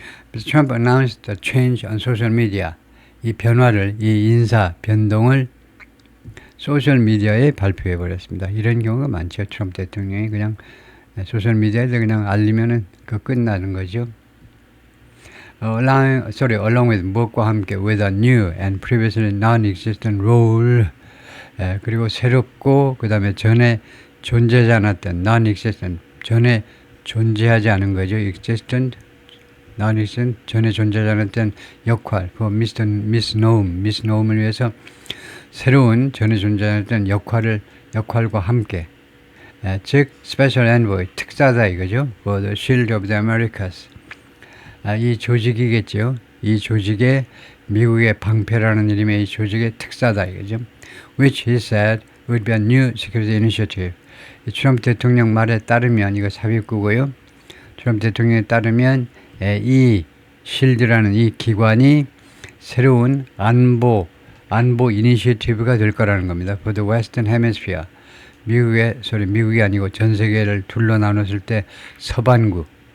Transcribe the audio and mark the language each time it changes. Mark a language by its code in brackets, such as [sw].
[en] 그래서 Trump announced the change on social media. [ko] 이 변화를, 이 인사 변동을 소셜미디어에 발표해버렸습니다. 이런 경우가 많죠. 트럼프 대통령이 그냥 소셜미디어에 그냥 알리면은 끝나는 거죠. [en] along with, [ko] 무엇과 함께, [en] with a new and previously non-existent role. [ko] 그리고 새롭고, 그 다음에 전에 존재하지 않았던, non-existent, 전에 존재하지 않은 거죠. existent, non-existent, 전에 존재하지 않았던 역할, Miss Noem을 위해서 새로운 전에 존재했던 역할과 함께, 즉 Special Envoy, 특사다 이거죠. [en] For the Shield of the Americas. [ko] 이 조직이겠죠. 이 조직의 미국의 방패라는 이름의 이 조직의 특사다 이거죠. [en] Which he said would be a new security initiative. [ko] 트럼프 대통령 말에 따르면 이거 삽입구고요. 트럼프 대통령에 따르면 이 실드라는 이 기관이 새로운 안보 이니셔티브가 될 거라는 겁니다. [en] For the Western Hemisphere. [ko] 미국이 아니고 전 세계를 둘러 나눴을 때 서반구.